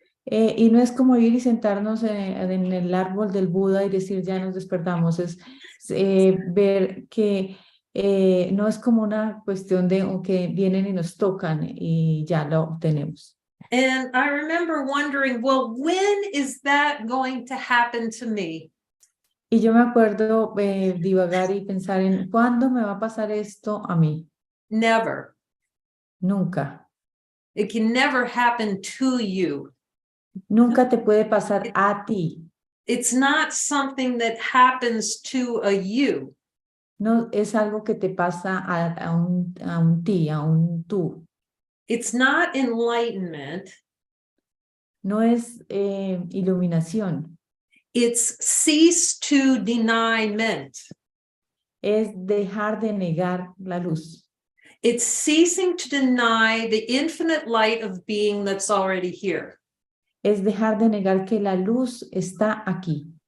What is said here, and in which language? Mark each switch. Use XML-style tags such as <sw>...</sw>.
<es>Y no es como ir y sentarnos en el árbol del Buda y decir ya nos despertamos, es ver que no es como una cuestión de que vienen y nos tocan y ya lo obtenemos.</es> <en>And I remember wondering, well, when is that going to happen to me?</en> <es>Y yo me acuerdo divagar y pensar en ¿cuándo me va a pasar esto a mí?</es> <en>Never.</en> <es>Nunca.</es> <en>It can never happen to you.</en> <es>Nunca te puede pasar a ti.</es> <en>It's not something that happens to a you.</en> <es>No es algo que te pasa a un ti, a un tú.</es> <en>It's not enlightenment.</en> <es>No es iluminación.</es> <en>It's cease to denyment.</en> <es>Es dejar de negar la luz.</es> <en>It's ceasing to deny the infinite light of being that's already here.</en> <es>Es dejar de negar que la luz está aquí.</es>